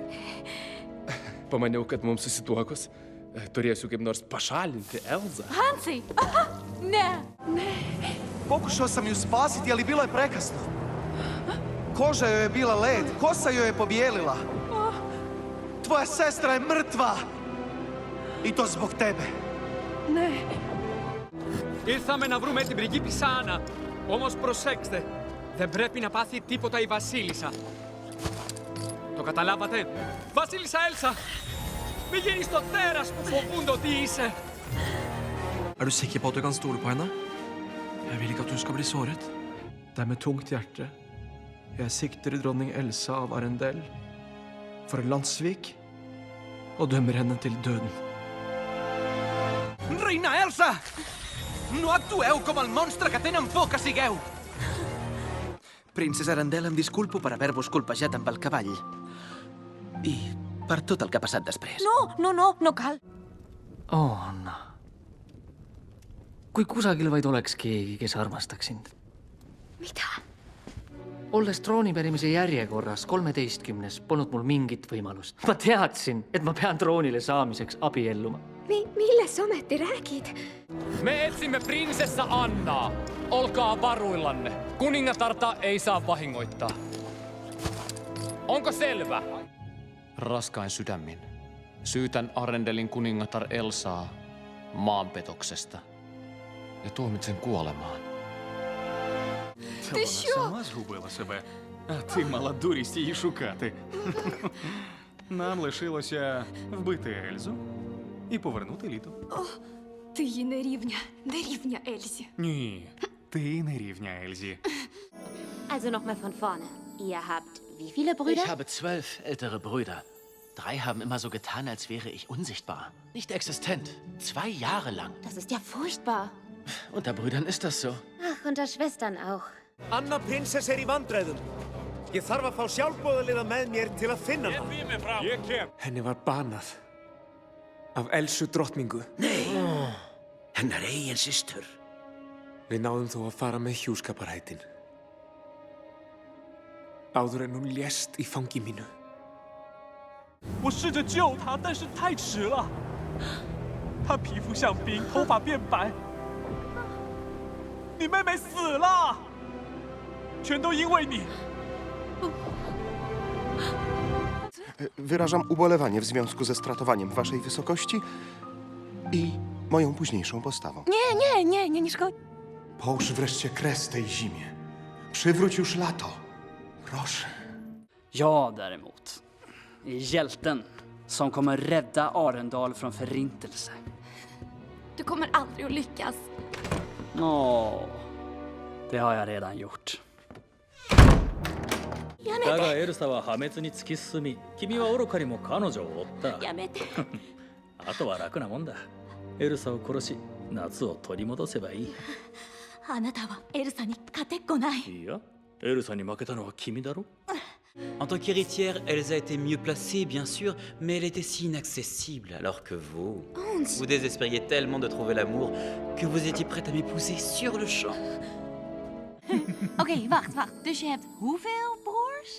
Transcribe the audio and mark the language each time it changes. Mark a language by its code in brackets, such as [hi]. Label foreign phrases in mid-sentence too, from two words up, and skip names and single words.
[lt] Pamaniau, kad mums susituokus turėsiu kaip nors pašalinti Elzą. Hansai! Ne! [hr] Pokušao sam ju spasiti, ali bilo je prekasno. Koža joj je bila led, kosa joj je pobijelila. Tvoja sestra je mrtva. I to zbog tebe. Ne! [el] Ήρθαμε να βρούμε την πριγκίπισσα Άννα. Όμως προσέξτε, δεν πρέπει να πάθει τίποτα η Βασίλισσα. Το καταλάβατε? Βασίλισσα Έλσα! Μην γίνεις το τέρας που φοβούνται ότι είσαι! [no] Er du sikker på at du kan stole på henne? Jeg vil ikke at hun skal bli såret. Det er med tungt hjerte. Jeg sikter dronning Elsa av Arendelle for landssvik og dømmer henne til døden. [ca] Reina Elsa! No actueu com el monstre que tenen por que sigueu! Princesa Arendelle, em disculpo per haver-vos colpejat amb el cavall. I per tot el que ha passat després. No cal. On. [et] Kui kusagil vaid oleks keegi, kes armastaks sind. Mida? Olles troonipärimise järjekorras 13. polnud mul mingit võimalust. Ma teadsin, et ma pean troonile saamiseks abielluma. Milles sa ometi räägid? [fi] Me etsimme prinsessa Annaa. Olkaa varuillanne. Kuningatarta ei saa vahingoittaa. Onko selvä? Raskain sydämin. Syytän Arendelin kuningatar Elsaa maanpetoksesta ja tuomitsen kuolemaan. [uk] Ти що? Сама згубила себе, а ти мала дурість її шукати. Нам лишилося вбити Ельзу і повернути літо. О, ти їй не рівня Ельзі. Ні, ти не рівня Ельзі. [de] Also nochmal von vorne. Ihr habt wie viele Brüder? Ich habe 12 ältere Brüder. 3 haben immer so getan, als wäre ich unsichtbar. Nicht existent. 2 Jahre lang. Das ist ja furchtbar. Unter Brüdern ist das so. Ach, unter Schwestern auch. [is] Anna prinsess í vandræðum. Ég þarf að fá sjálfboðaliða með mér til að finna hana. Ég kem. Henni var banað af Elsu drottningu. Nei, hennar eigin systur. Við náðum þó að fara með hjúskaparhætin. Áður en hún lést í fangi mínu. [zh] 我试着救她，但是太迟了。她皮肤像冰，头发变白。你妹妹死了，全都因为你。 [pl] Wyrażam ubolewanie w związku ze stratowaniem waszej wysokości i moją późniejszą postawą. Nie szkodzi. Połóż wreszcie kres tej zimie. Przywróć już lato. Proszę. [sv] Jag däremot är hjälten som kommer rädda Arendal från förintelse. Du kommer aldrig att lyckas. Det har jag redan gjort. [ja] だがエルサは破滅に突き進み、君は愚かにも彼女を追った。やめて。あとは楽なもんだ。エルサを殺し、夏を取り戻せばいい。あなたはエルサに勝てっこない。いや、エルサに負けたのは君だろ。 [fr] En tant qu'héritière, Elsa était mieux placée, bien sûr, mais elle était si inaccessible, alors que vous... Vous désespériez tellement de trouver l'amour que vous étiez prête à m'épouser sur le champ. [nl] Oké, wacht. Dus je hebt hoeveel broers?